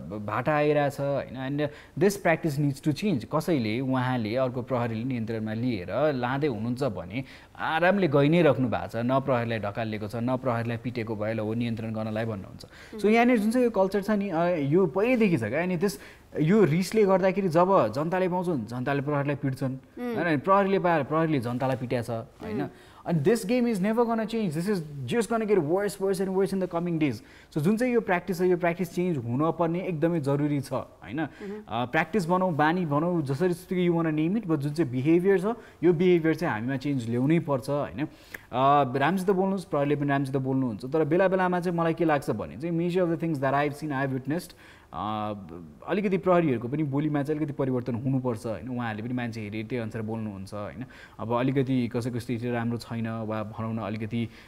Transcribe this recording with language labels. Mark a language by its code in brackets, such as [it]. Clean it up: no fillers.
[ne] भाटा आइरहेछ होइन [en] and this practice needs to change [ne] कसैले उहाँले अर्को प्रहरीले नियन्त्रणमा लिएर लाँदै हुनुहुन्छ भने आरामले गइ नै राख्नु भएको छ न प्रहरीलाई ढकालिएको छ न प्रहरीलाई पिटेको भयो हो नियन्त्रण गर्नलाई भन्नुहुन्छ सो यहाँनिर जुन चाहिँ यो कल्चर छ नि यो पहिल्यैदेखि छ क्या अनि त्यस यो रिसले गर्दाखेरि जब जनताले पाउँछन् जनताले प्रहरीलाई पिट्छन् होइन प्रहरीले पाएर प्रहरीले जनतालाई पिट्याछ होइन [en] And this game is never going to change. This is just going to get worse and worse in the coming days. [ne] So जुन चाहिँ यो प्र्याक्टिस चेन्ज हुनुपर्ने एकदमै जरुरी छ होइन प्र्याक्टिस बनाऊ बानी बनाऊ जसरी [en] you want name it [ne] but जुन चाहिँ बिहेभियर छ यो बिहेभियर चाहिँ हामीमा चेन्ज ल्याउनै पर्छ होइन राम्रोसित बोल्नुहोस् प्रहरीले पनि राम्रोसित बोल्नुहुन्छ तर बेला बेलामा चाहिँ मलाई के लाग्छ भने चाहिँ [en] major of the things that I have seen I have witnessed [ne] अलिकति प्रहरीहरूको पनि बोलीमा चाहिँ अलिकति परिवर्तन हुनुपर्छ होइन उहाँहरूले पनि मान्छे हेरे त्यही अनुसार बोल्नुहुन्छ होइन अब अलिकति कसैको स्थिति राम्रो छैन वा भनौँ न अलिकति